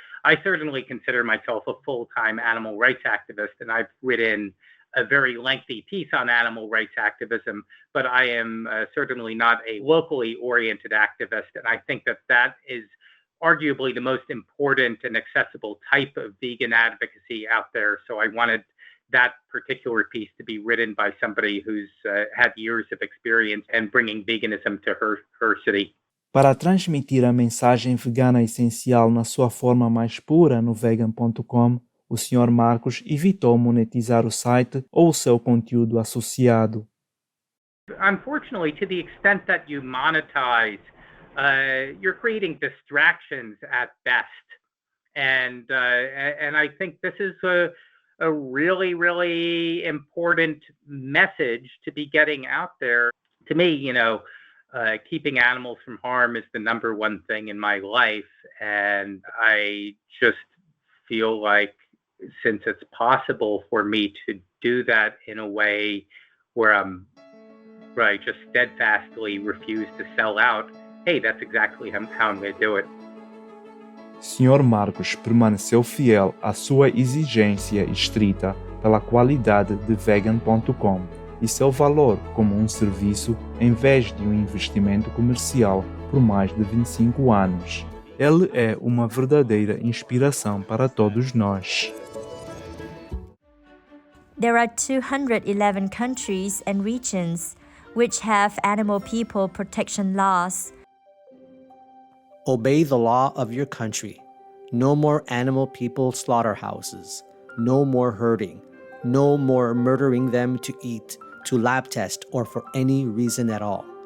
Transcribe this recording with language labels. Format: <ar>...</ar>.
<en>I certainly consider myself a full-time animal rights activist, and I've written a very lengthy piece on animal rights activism, but I am certainly not a locally oriented activist. And I think that is arguably the most important and accessible type of vegan advocacy out there. So I wanted that particular piece to be written by somebody who's had years of experience in bringing veganism to her city.</en> <pt>Para transmitir a mensagem vegana essencial na sua forma mais pura no vegan.com, o Sr. Marcos evitou monetizar o site ou o seu conteúdo associado.</pt> <en>Unfortunately, to the extent that you monetize, you're creating distractions at best. And I think this is a really, really important message to be getting out there. To me, keeping animals from harm is the number one thing in my life. And I just feel like, since it's possible for me to do that in a way where I just steadfastly refuse to sell out, hey, that's exactly how I'm going to do it.</en> <pt>Sr. Marcos permaneceu fiel à sua exigência estrita pela qualidade de vegan.com e seu valor como um serviço em vez de um investimento comercial por mais de 25 anos. Ele é uma verdadeira inspiração para todos nós.</pt> <en>There are 211 countries and regions which have animal people protection laws. Obey the law of your country. No more animal people slaughterhouses. No more herding. No more murdering them to eat, to lab test, or for any reason at all.</en>